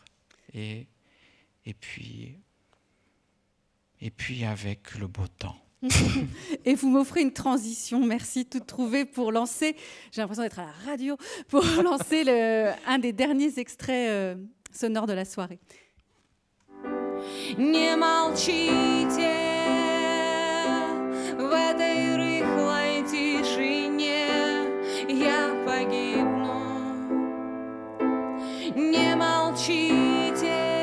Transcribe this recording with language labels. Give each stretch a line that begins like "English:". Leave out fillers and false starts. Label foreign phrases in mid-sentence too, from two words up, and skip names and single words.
French: Et puis avec le beau temps. Et vous m'offrez une transition, merci, toute trouvée pour lancer, j'ai l'impression d'être à la radio, pour lancer un des derniers extraits sonores de la soirée.
Russian: Не молчите в этой рыхлой тишине, я погибну. Не молчите.